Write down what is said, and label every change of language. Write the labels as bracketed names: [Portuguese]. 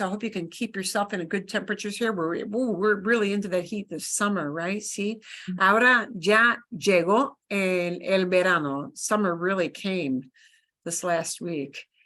[English] I hope you can keep yourself in a good temperatures here. We're really into the heat this summer, right? [Spanish] Sí. Ahora ya llegó el verano. [English] Summer really came this last week.